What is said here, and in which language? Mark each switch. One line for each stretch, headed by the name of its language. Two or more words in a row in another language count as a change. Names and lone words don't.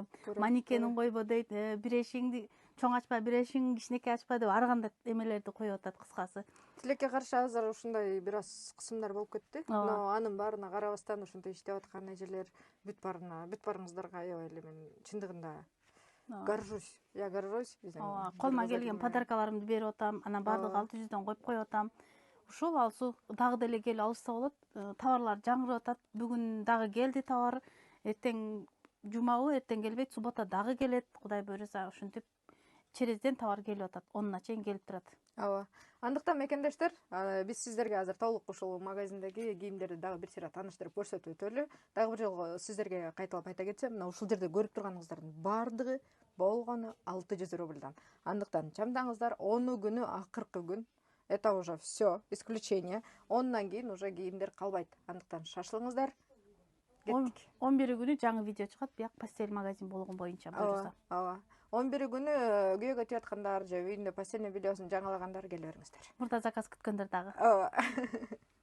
Kyrgyz: Манекенин койбо дейт, бир эшигиңди чоң ачпа, бир эшигиң кичинекей ачпа деп ар кандай эмелерди коюп атат кыскасы. Тилекке каршы азыр ушундай бир аз кысымдар болуп кетти. Но анын баарына карабастан ушинтип иштеп аткан эжелер бүт барыңыздарга аябай эле мен чындыгында горжусь.
Russian: Я горжусь.
Kyrgyz: Колума келген подаркаларымды берип атам, анан баардыгы 600дөн коюп коюп атам. Ушул Алсу дагы деле келип алышса болот. Товарлар жаңырып атат. Бүгүн дагы келди товар. Эртең жумабы, эртең келбейт, суббота дагы келет. Кудай буйруса, ушинтип черезден товар келип атат. Онуна чейин келип турат. Ооба. Андыктан мекендештер, биз сиздерге азыр толук ушул магазиндеги кийимдерди дагы бир сыйра тааныштырып көрсөтүп өтөлү. Дагы бир жолу сиздерге кайталап айта кетсем, мына ушул жерде көрүп турганыңыздардын баардыгы болгону 600 рубльдан. Андыктан чамдаңыздар, 10 күнү акыркы күн.
Russian: Это уже все, исключение.
Kyrgyz: Ондан кийин уже кийимдер калбайт. Андыктан шашылыңыздар. Кеттик. 11 күнү жаңы видео чыгат, бияк пастель магазин болгон боюнча буйруса. Ооба. 11 күнү күйөөгө тияткандар же үйүндө
Russian: постельный бельесун
Kyrgyz: жаңылагандар келе бериңиздер. Мурда заказ күткөндөр дагы. Ооба.